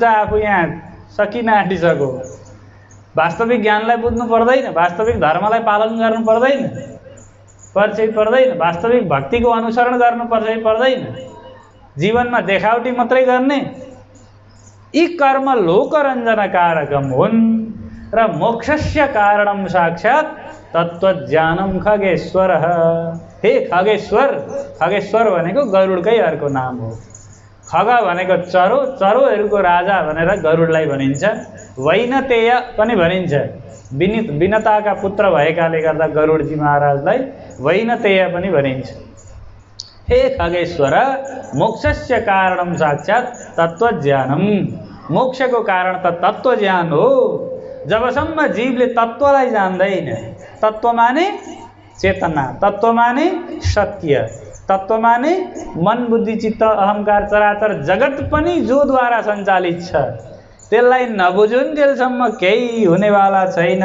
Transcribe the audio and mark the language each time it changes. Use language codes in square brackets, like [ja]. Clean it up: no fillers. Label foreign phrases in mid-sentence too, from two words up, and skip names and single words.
[ne] आफू यहाँ सकिन आँटिसक्यो। वास्तविक ज्ञानलाई बुझ्नु पर्दैन, वास्तविक धर्मलाई पालन गर्नु पर्दैन, पर्दैन। वास्तविक भक्तिको अनुसरण गर्नुपर्दैन। जीवनमा देखावटी मात्रै गर्ने। [sa] यी कर्म लोकरञ्जनकारकम [ne] हुन् र [sa] मोक्षस्य कारणम साक्षात् तत्त्वज्ञानम खगेश्वर। [ne] हे खगेश्वर, खगेश्वर भनेको गरुडकै अर्को नाम हो। खग भनेको चरो, चरोहरूको राजा भनेर गरुडलाई भनिन्छ। वैनतेय पनि भनिन्छ, विनताका पुत्र भएकाले गर्दा गरुडजी महाराजलाई वैनतेय पनि भनिन्छ। [sa] हे खगेश्वर, मोक्षस्य कारणम साक्षात् तत्त्वज्ञानम। [ne] मोक्षको कारण त तत्त्वज्ञान हो। जबसम्म जीवले तत्त्वलाई जान्दैन, तत्त्व माने चेतना, तत्त्व माने सत्य, तत्त्व माने मन बुद्धि चित्त अहंकार चराचर जगत पनि जोद्वारा सञ्चालित छ, त्यसलाई नबुझुन् त्यससम्म केही हुनेवाला छैन।